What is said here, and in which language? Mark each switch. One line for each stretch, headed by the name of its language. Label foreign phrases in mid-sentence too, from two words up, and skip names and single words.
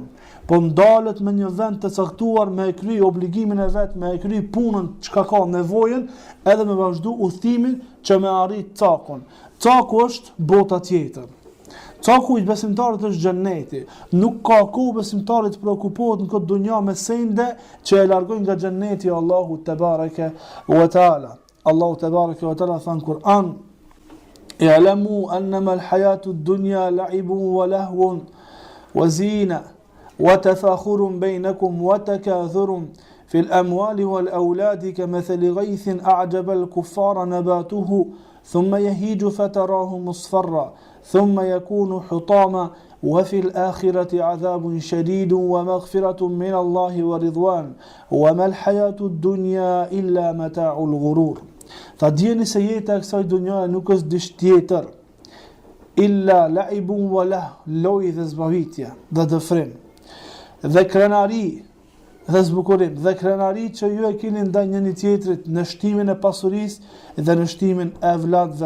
Albanian: Po ndalet me një vend të caktuar me e kry obligimin e vetë, me e kry punën që ka nevojen, edhe me vazhdu udhëtimin që me arrit cakun. Caku është bota tjetër. Caku i besimtarit është xhenneti. Nuk ka kohë besimtarit të preokupohet në këtë dunja me sende që e largojnë nga xhenneti Allahu
Arabic: تبارك وتعالى.
Albanian: Allahu
Arabic: تبارك وتعالى
Albanian: thon Kur'an:
Arabic: "اعلموا أنما الحياة الدنيا لعب ولهو وزينة وتفاخر بينكم وتكاثر في الأموال والأولاد كمثل غيث أعجب الكفار نباته ثم يهيج فتراه مصفرا ثم يكون حطاما وفي الآخرة عذاب شديد ومغفرة من الله ورضوان وما الحياة الدنيا إلا متاع الغرور."
Albanian: Tha djeni se jeta e kësaj dunjaje nuk është diç tjetër
Arabic: إلا لعب ولهو,
Albanian: lojë dhe zbavitje dhe dëfrim dhe krenari dhe zbukurim dhe krenari që ju e keni ndaj njëri tjetrit në shtimin e pasurisë dhe në shtimin e evlatëve.